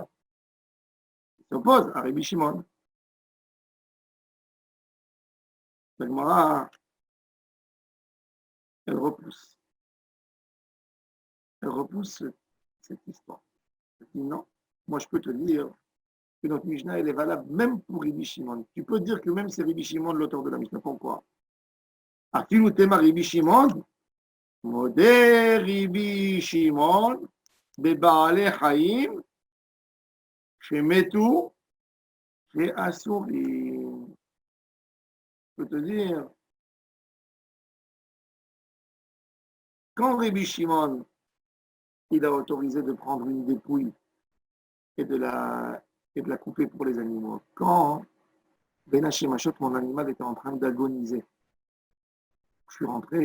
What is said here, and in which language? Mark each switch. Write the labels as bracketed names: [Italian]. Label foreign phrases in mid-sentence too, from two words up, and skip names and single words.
[French] Il s'oppose à Rabbi Shimon. La Gemara, elle repousse. Elle repousse cette histoire. Elle dit non, moi je peux te dire que notre Mishnah, elle est valable même pour Rabbi Shimon. Tu peux dire que même c'est Rabbi Shimon l'auteur de la Mishnah. Pourquoi? [Aramaic] אפילו תימא רבי שמעון מודה רבי שמעון בבעלי חיים, [Hebrew] שמתו שאסורים. [French] Je peux te dire, quand Rabbi Shimon, il a autorisé de prendre une dépouille et de la couper pour les animaux, quand [Hebrew] בין השמשות, [French] mon animal, était en train d'agoniser, je suis rentré.